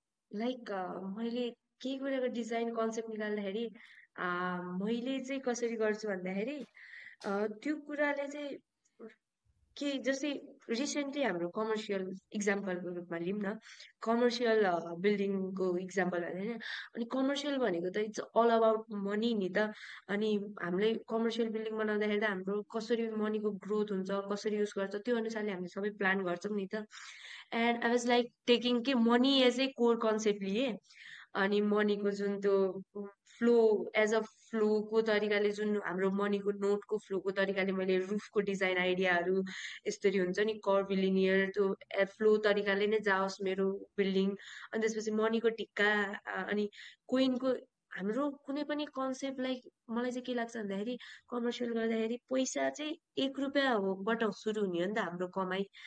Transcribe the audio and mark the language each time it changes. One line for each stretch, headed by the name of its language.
Nepali: Like मैले केही कुराको डिजाइन कन्सेप्ट निकाल्दाखेरि मैले चाहिँ कसरी गर्छु भन्दाखेरि त्यो कुराले चाहिँ के जस्तै रिसेन्टली हाम्रो कमर्सियल इक्जाम्पलको रूपमा लिउँ न, कमर्सियल बिल्डिङको इक्जाम्पल होइन। अनि कमर्सियल भनेको त इट्स अल अबाउट मनी नि त। अनि हामीले कमर्सियल बिल्डिङ बनाउँदाखेरि त हाम्रो कसरी मनीको ग्रोथ हुन्छ, कसरी युज गर्छ, त्यो अनुसारले हामीले सबै प्लान गर्छौँ नि त।
English: And I was like taking के money as a core concept लिएँ।
Nepali: अनि मनीको जुन त्यो फ्लो एज अ फ्लोको तरिकाले जुन हाम्रो मनीको नोटको फ्लोको तरिकाले मैले रुफको डिजाइन आइडियाहरू यसरी हुन्छ नि कर्भिलिनियर त्यो फ्लो तरिकाले नै जाओस् मेरो बिल्डिङ। अनि त्यसपछि मनीको टिक्का अनि कोइनको हाम्रो कुनै पनि कन्सेप्ट लाइक मलाई चाहिँ के लाग्छ भन्दाखेरि कमर्सियल गर्दाखेरि पैसा चाहिँ 1 रुपियाँ होबाट सुरु हुने हो नि त हाम्रो कमाइ।